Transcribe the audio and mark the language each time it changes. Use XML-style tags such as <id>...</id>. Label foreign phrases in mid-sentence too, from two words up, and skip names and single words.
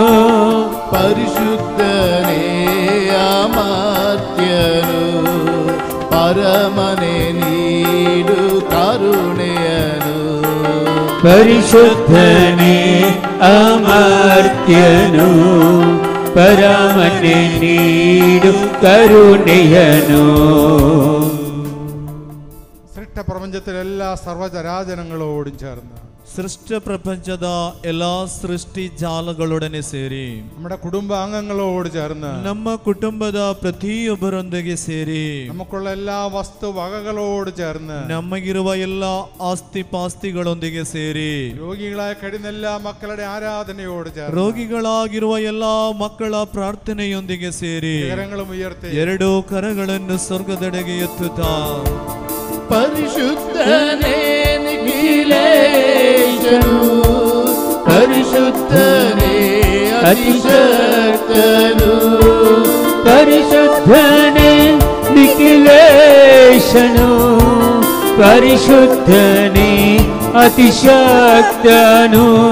<kn>ಪರಿಶುದ್ಧನೇ ಅಮರ್ತ್ಯನು ಪರಮನೆ ನೀಡು ಕರುಣೆಯನು ಪರಿಶುದ್ಧನೇ ಅಮರ್ತ್ಯನು ಪರಮನೆ ನೀಡು ಕರುಣೆಯನು</kn> <ml>സൃഷ്ട പ്രപഞ്ചത്തിലെ എല്ലാ സർവ്വചരാചരങ്ങളോടും ചേർന്ന്</ml> <kn>ಸೃಷ್ಟ ಪ್ರಪಂಚದ ಎಲ್ಲಾ ಸೃಷ್ಟಿ ಜಾಲಗಳೊಡನೆ ಸೇರಿ</kn> <ml>നമ്മുടെ കുടുംബാംഗങ്ങളോട് ചേർന്ന്</ml> <kn>ನಮ್ಮ ಕುಟುಂಬದ ಪ್ರತಿಯೊಬ್ಬರೊಂದಿಗೆ ಸೇರಿ</kn> <ml>നമുക്കുള്ള എല്ലാ വസ്തുവകകളോട് ചേർന്ന്</ml> <kn>ನಮಗಿರುವ ಎಲ್ಲ ಆಸ್ತಿ ಪಾಸ್ತಿಗಳೊಂದಿಗೆ ಸೇರಿ</kn> <ml>രോഗികളായി കഴിയുന്ന എല്ലാ മക്കളുടെ ആരാധനയോട് ചേർന്ന്</ml> <kn>ರೋಗಿಗಳಾಗಿರುವ ಎಲ್ಲಾ ಮಕ್ಕಳ ಪ್ರಾರ್ಥನೆಯೊಂದಿಗೆ ಸೇರಿ</kn> <ml>കരങ്ങളും ഉയർത്തി</ml> <kn>ಎರಡೂ ಕರಗಳನ್ನು ಸ್ವರ್ಗದೆಡೆಗೆ ಎತ್ತುತ್ತಾ ಪರಿಶುದ್ಧನೇ ನಿಖಿಲೇಶನು ಪರಿಶುದ್ಧನೇ ಅತಿಶಕ್ತನು ಪರಿಶುದ್ಧನೇ ನಿಖಿಲೇಶನು ಪರಿಶುದ್ಧನೇ ಅತಿಶಕ್ತನು</kn>